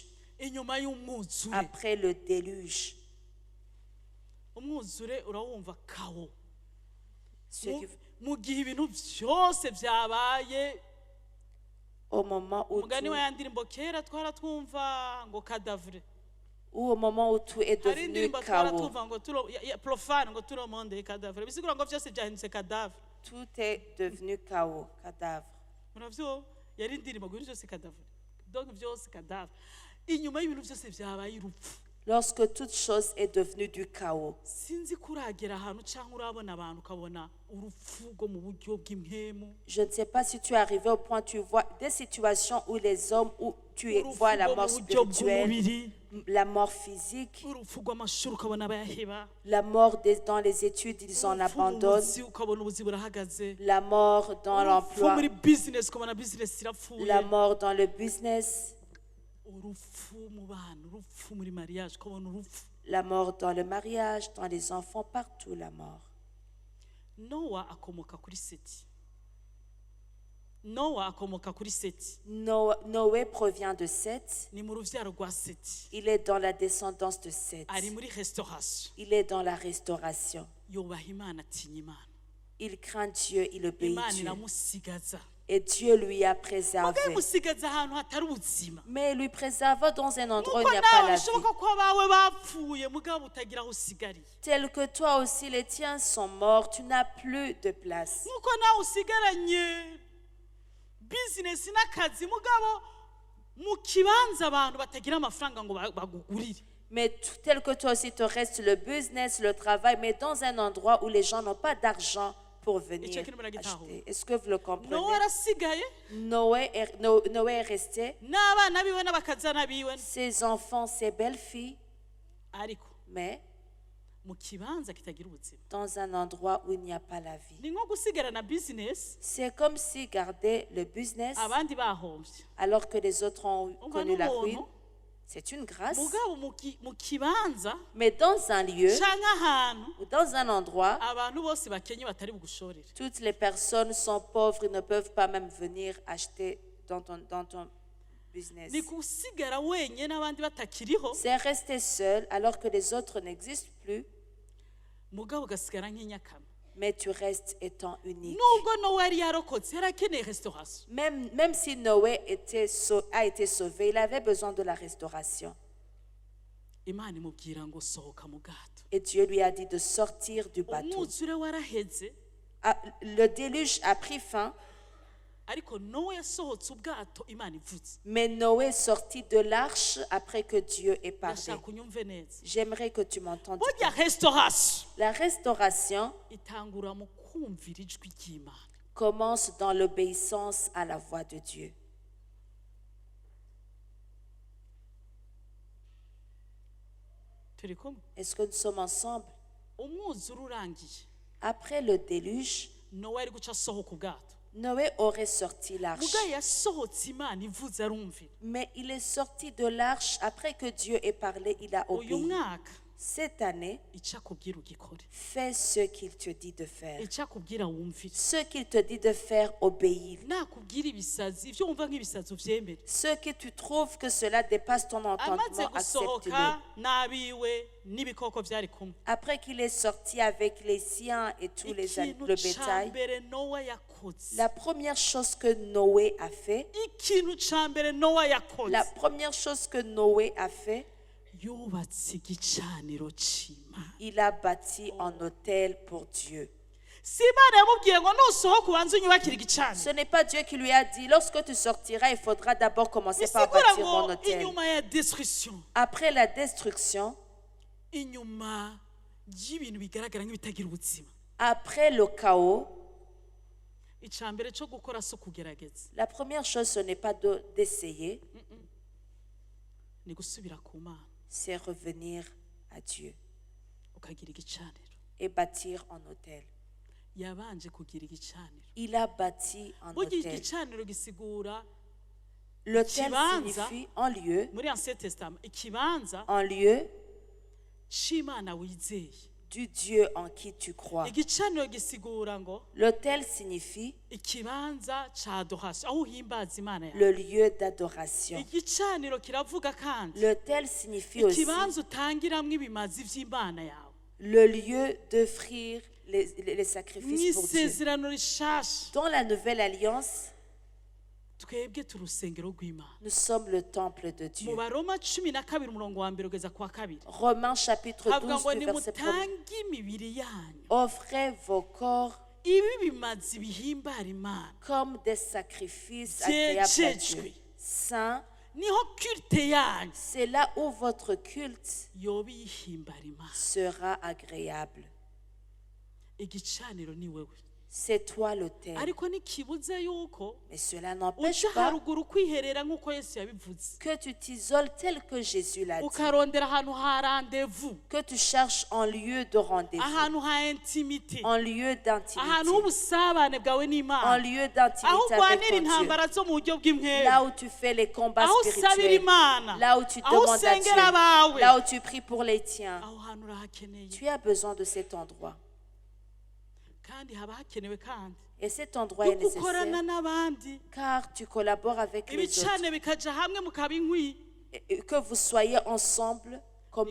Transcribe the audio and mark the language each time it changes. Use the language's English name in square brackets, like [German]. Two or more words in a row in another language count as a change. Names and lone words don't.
[Rundi] inyuma y'umwuzure [French] Après le déluge. [Rundi] umwuzure urawumva kawo [French] Ceux qui- [Rundi] mu gihe ibintu byose byabaye [French] Au moment où [Rundi] umugani [French] tout, [Rundi] wa ya ndirimbo kera twara twumva ngo kadavure [French] ou au moment où tout est [Rundi] hari [French] devenu [Rundi] indirimbo twara [French] chaos. [Rundi] twumva ngo profane ngo turomonde kadavure bisigura ngo byose byahindutse kadavure [French] Tout est devenu chaos, cadavre. [Rundi] muravyo yari indirimbo ngo ibintu byose kadavure donc byose kadavure inyuma y'ibintu byose byabaye urupfu [French] Lorsque toute chose est devenue du chaos. [Rundi] sinzi ko uragera ahantu cyangwa urabona abantu ukabona urupfu rwo mu buryo bw'impemu [French] Je ne sais pas si tu es arrivé au point où tu vois des situations où les hommes, où tu [Rundi] urupfu [French] vois la [Rundi] rwo [French] mort [Rundi] mu buryo [French] spirituelle, [Rundi] bw'umubiri [French] la mort physique, [Rundi] urupfu rw'amashuri ukabona bayaheba [French] la mort dans les études, ils en [Rundi] urupfu mu [French] abandonnent, [Rundi] buzi ukabona ubuzi burahagaze [French] la mort dans [Rundi] urupfu muri [French] l'emploi, [Rundi] bizinesi ukabona bizinesi irapfuye [French] la mort dans le business, [Rundi] urupfu mu bana urupfu muri mariage ukabona urupfu [French] la mort dans le mariage, dans les enfants, partout la mort. [Rundi] nowa akomoka kuri seti nowa akomoka kuri seti [French] Noé provient de Seth, [Rundi] ni mu rubyaro rwa seti [French] il est dans la descendance de Seth, [Rundi] ari muri restauration [French] il est dans la restauration. [Rundi] yubaha imana atinya imana [French] Il craint Dieu, il obéit [Rundi] imana [French] Dieu. [Rundi] iramusigaza [French] Et Dieu lui a [Rundi] mugabe [French] préservé. [Rundi] musigaza ahantu hatari ubuzima [French] Mais lui préserva dans un endroit où [Rundi] nuko [French] il n'y a pas [Rundi] nawe [French] la vie. [Rundi] bishoboka ko abawe bapfuye mugabo utagira aho usigariye [French] Tel que toi aussi, les tiens sont morts, tu n'as plus de place. [Rundi] nuko nawe usigaranye bizinesi n'akazi mugabo mu kibanza abantu batagira amafaranga ngo bagugurire [French] Mais tel que toi aussi te reste le business, le travail, mais dans un endroit où les gens n'ont pas d'argent pour venir acheter. Est-ce que vous le [Rundi] nowe [French] comprenez? [Rundi] arasigaye [French] Noé est resté, [Rundi] n'abana biwe n'abakazana biwe [French] ses enfants, ses belles-filles, [Rundi] ariko [French] mais [Rundi] mu kibanza kitagira ubuzima [French] dans un endroit où il n'y a pas la vie. [Rundi] ni nko gusigara na bizinesi [French] C'est comme si garder le business [Rundi] abandi bahombye [French] alors que les autres ont [Rundi] Umva [French] connu la [Rundi] n'umuntu, [French] ruine. C'est une grâce. [Rundi] mugabo mu kibanza [French] Mais dans un lieu [Rundi] canke ahantu [French] ou dans un endroit, [Rundi] abantu bose bakenye batari bugushorere [French] toutes les personnes sont pauvres, ils ne peuvent pas même venir acheter dans ton business. [Rundi] ni gusigara wenyine n'abandi batakiriho [French] C'est rester seul alors que les autres n'existent plus, [Rundi] mugabo ugasigara nk'inyakama [French] mais tu restes étant unique. [Rundi] nubwo nowe yari yarokotse yari akeneye restauration [French] Même si Noé a été sauvé, il avait besoin de la restauration. [Rundi] imana imubwira ngo sohoka mu bwato [French] Et Dieu lui a dit de sortir du bateau. [Rundi] umwuzure waraheze [French] Le déluge a pris fin. [Rundi] ariko Nowa yasohotse ubwato Imana ivuze. [French] Mais Noé sortit de l'arche après que Dieu ait parlé. [Rundi] Ndashaka unyumve neza. [French] J'aimerais que tu m'entendes. [Rundi] Burya restauration [French] La restauration [Rundi] itangura mu kumvira ijwi ry'Imana. [French] commence dans l'obéissance à la voix de Dieu. [Rundi] Turi kumwe? [French] Est-ce que nous sommes ensemble? [Rundi] Umwuzure urangiye, [French] Après le déluge, [Rundi] Nowa ari guca asohoka ubwato. [French] Noé aurait sorti l'arche. [Rundi] Muga yasohotse Imana ivuze arumvira. [French] Mais il est sorti de l'arche après que Dieu ait parlé, il a [Rundi] Uyu [French] obéi. [Rundi] mwaka [French] Cette année, [Rundi] icyo akubwira ugikore, [French] fais ce qu'il te dit de faire. [Rundi] icyo akubwira wumvire. [French] Ce qu'il te dit de faire, obéis. [Rundi] Nakubwira ibisazi, ibyo wumva nk'ibisazi ubyemere. [French] Ce que tu trouves que cela dépasse ton [Rundi] Amaze [French] entendement, [Rundi] gusohoka [French] accepte-le. [Rundi] n'abiwe n'ibikoko byari kumwe. [French] Après qu'il est sorti avec les siens et tous le [Rundi] Ikintu ca [French] bétail, [Rundi] mbere Nowa yakoze, [French] la première chose que Noé a fait, [Rundi] ikintu ca mbere Nowa yakoze, [French] la première chose que Noé a fait, [Rundi] yubatse igicaniro c'Imana. [French] il a bâti un autel pour Dieu. [Rundi] Si Imana yamubwiye ngo nusohoka ubanze unyubakire igicaniro, [French] Ce n'est pas Dieu qui lui a dit, lorsque tu sortiras, il faudra d'abord commencer par [Rundi] bisigura [French] bâtir [Rundi] ngo [French] mon autel. [Rundi] inyuma ya destruction, [French] Après la destruction, [Rundi] inyuma y'ibintu bigaragara nk'ibitagira ubuzima, [French] après le chaos, [Rundi] icya mbere cyo gukora si ukugerageza, [French] la première chose, ce n'est pas d'essayer, [Rundi] ni gusubira ku Mana [French] c'est revenir à Dieu [Rundi] ukagira igicaniro. [French] et bâtir un autel. [Rundi] Yabanje kugira igicaniro. [French] Il a bâti un [Rundi] Burya [French] autel. [Rundi] igicaniro gisigura [French] L'autel [Rundi] Kibanza. [French] signifie un lieu, [Rundi] muri [French] Ancien Testament [Rundi] ikibanza [French] un lieu [Rundi] c'Imana wizeye. [French] du Dieu en qui tu crois. [Rundi] Igicaniro gisigura ngo [French] L'autel signifie [Rundi] ikibanza ca adoration, aho uhimbaza Imana yawe. [French] le lieu d'adoration. [Rundi] Igicaniro kiravuga kandi [French] L'autel signifie aussi [Rundi] ikibanza utangiramwo ibimazi vy'Imana yawe. [French] le lieu d'offrir les sacrifices pour Dieu. [Rundi] Mw'isezerano rishasha [French] Dans la nouvelle alliance, [Rundi] twebwe turi urusengero rw'Imana. [French] nous sommes le temple de [Rundi] Mu [French] Dieu. [Rundi] Baroma 12 umurongo wa mbere ugeza kwa kabiri [French] Romains chapitre [Rundi] havuga [French] 12, [Rundi] ngo [French] du verset 1. [Rundi] nimutange imibiri yanyu [French] Offrez vos corps [Rundi] ibi bimazi bihimbara Imana, [French] comme des sacrifices agréables à Dieu. [Rundi] byejejwe, [French] Saints, [Rundi] niho culte yanyu [French] c'est là où votre culte [Rundi] yoba iyihimbara Imana. [French] sera agréable. [Rundi] Igicaniro ni wewe, [French] C'est toi l'autel. [Rundi] ariko ntikibuze yuko [French] Mais cela n'empêche [Rundi] uja [French] pas [Rundi] haruguru kwiherera nk'uko Yesu yabivuze, [French] que tu t'isoles tel que Jésus l'a dit. [Rundi] ukarondera ahantu ha rendez-vous, [French] Que tu cherches un lieu de rendez-vous, [Rundi] ahantu ha intimité, [French] un lieu [Rundi] ahantu [French] d'intimité, [Rundi] h'ubusabane bwawe [French] un [Rundi] n'Imana, [French] lieu [Rundi] aho [French] d'intimité avec [Rundi] urwanira [French] ton Dieu. [Rundi] intambara zo mu buryo bw'imwere, [French] Là où tu fais les combats [Rundi] aho usabira [French] spirituels, [Rundi] Imana, [French] là où tu [Rundi] aho [French] demandes à [Rundi] usengera abawe, [French] Dieu, là où tu pries pour les tiens. [Rundi] aho hantu urahakeneye. [French] Tu as besoin de cet endroit. [Rundi] Kandi haba hakenewe kandi [French] Et cet endroit est [Rundi] yuko ukorana [French] nécessaire [Rundi] n'abandi, [French] car tu collabores avec les autres. [Rundi] ibicane bikaja hamwe mukaba inkwi. [French] Et que vous soyez ensemble comme